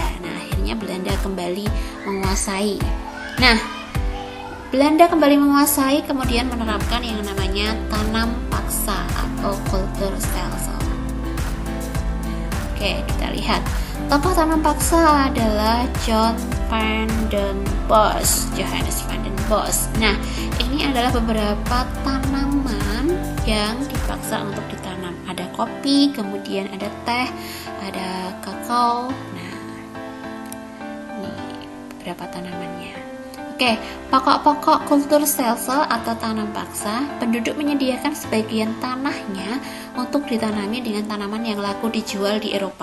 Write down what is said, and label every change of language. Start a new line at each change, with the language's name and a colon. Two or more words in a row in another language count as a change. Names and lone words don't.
Indonesian: Nah, akhirnya Belanda kembali menguasai. Nah, Belanda kembali menguasai, kemudian menerapkan yang namanya tanam paksa atau
Dutch: culture stelsel.
Indonesian: Oke, kita lihat. Tokoh tanam paksa adalah John van den Bosch, Johannes van den rooibos. Nah, ini adalah beberapa tanaman yang dipaksa untuk ditanam. Ada kopi, kemudian ada teh, ada kakao. Nah, ini beberapa tanamannya. Oke, pokok-pokok kultur sel-sel atau tanam paksa, penduduk menyediakan sebagian tanahnya untuk ditanami dengan tanaman yang laku dijual di Eropa.